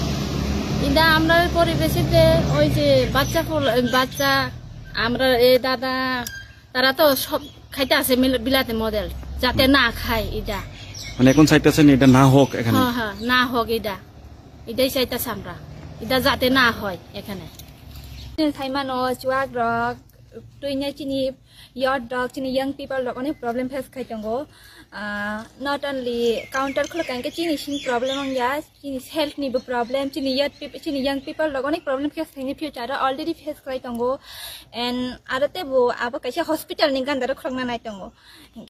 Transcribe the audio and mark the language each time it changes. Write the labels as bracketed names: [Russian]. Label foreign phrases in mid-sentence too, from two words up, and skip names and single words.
[Bangla] এটা আমরা পরিবেশিতে ওই যে বাচ্চা আমরা এই দাদা তারা তো সব খাইতে আছে বিলাতি মডেল, যাতে না খায় এটা। মানে এখন চাইতেছেন এটা না হোক এখানে? হ্যাঁ হ্যাঁ, না হোক এটাই চাইতেছে আমরা, এটা যাতে না হয় এখানে। [Kok Borok] Thaimano chuak rok tuinya chini [English] yard dog [Kok Borok] chini [English] young people [Kok Borok] rok onek [English] problem face [Kok Borok] khai tongo. [English] Not only counter [Kok Borok] kholo kanke chini sing problem on ya chini health ni bu problem chini [English] young people [Kok Borok] rok onek [English] problem face [Kok Borok] khai ni future already face khai tongo. And arate bo abo kaisa hospital ni gandar khlongna nai tongo.